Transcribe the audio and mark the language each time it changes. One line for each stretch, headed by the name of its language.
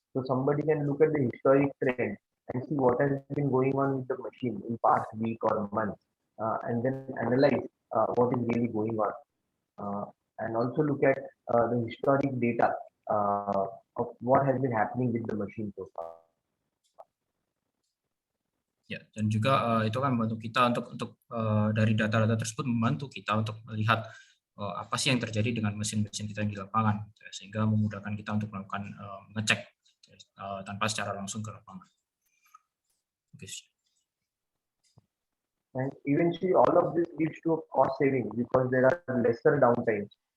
English: So somebody can look at the historic trend and see what has been going on with the machine in past week or month, and then analyze what is really going on, and also look at the historic data of what has been happening with the machine so far.
Indonesian: Ya, dan juga itu kan membantu kita untuk dari data-data tersebut membantu kita untuk melihat apa sih yang terjadi dengan mesin-mesin kita yang di lapangan, sehingga memudahkan kita untuk melakukan ngecek tanpa secara langsung ke lapangan.
English: Okay. And eventually, all of this leads to a cost saving because there are lesser downtimes.